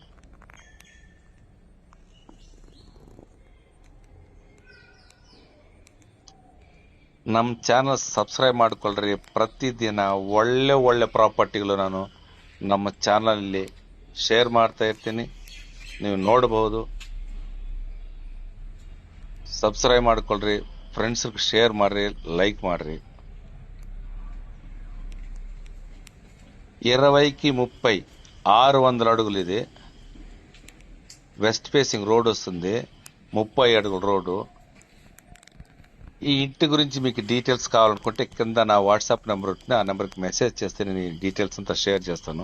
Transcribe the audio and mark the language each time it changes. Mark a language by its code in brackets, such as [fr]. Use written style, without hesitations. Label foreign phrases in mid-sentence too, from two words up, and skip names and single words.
[kn] ನಮ್ಮ ಚಾನಲ್ ಸಬ್ಸ್ಕ್ರೈಬ್ ಮಾಡ್ಕೊಳ್ರಿ. ಪ್ರತಿದಿನ ಒಳ್ಳೆ ಒಳ್ಳೆ ಪ್ರಾಪರ್ಟಿಗಳು ನಾನು ನಮ್ಮ ಚಾನಲಲ್ಲಿ ಶೇರ್ ಮಾಡ್ತಾ ಇರ್ತೀನಿ, ನೀವು ನೋಡಬಹುದು. ಸಬ್ಸ್ಕ್ರೈಬ್ ಮಾಡ್ಕೊಳ್ರಿ, ಫ್ರೆಂಡ್ಸ್ಗೆ ಶೇರ್ ಮಾಡ್ರಿ, ಲೈಕ್ ಮಾಡ್ರಿ. [te] 20కి 30 600 అడుగులు. [en] west facing road [te] వస్తుంది, 30 అడుగుల రోడ్డు. ఈ ఇంటి గురించి మీకు డీటెయిల్స్ కావాలనుకుంటే కింద నా వాట్సాప్ నెంబర్ ఉంటుంది, ఆ నెంబర్కి మెసేజ్ చేస్తే నేను ఈ డీటెయిల్స్ అంతా షేర్ చేస్తాను.